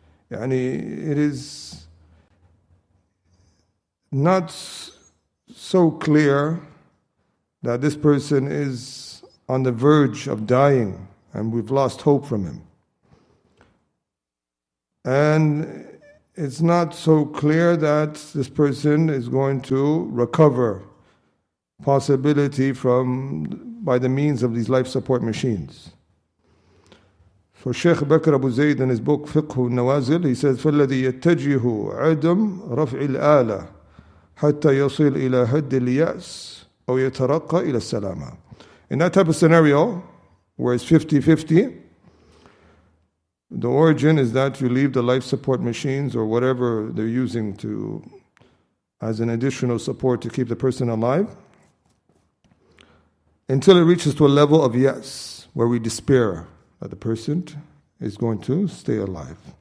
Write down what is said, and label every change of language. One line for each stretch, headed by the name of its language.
English: It is not so clear that this person is on the verge of dying and we've lost hope from him. And it's not so clear that this person is going to recover possibility by the means of these life support machines. So Sheikh Bakr Abu Zayd in his book Fiqh al-Nawazil, he says,
Arabic: فَالَّذِي يَتَّجِهُ عَدَمْ رَفْعِ الْآلَةِ حَتَّى يَصِلْ إِلَى هَدِّ الْيَأْسِ أو يَتَرَقَّى إِلى السَّلَامَةِ.
English: In that type of scenario, where it's 50-50, the origin is that you leave the life support machines or whatever they're using as an additional support to keep the person alive, until it reaches to a level of yes, where we despair that the person is going to stay alive.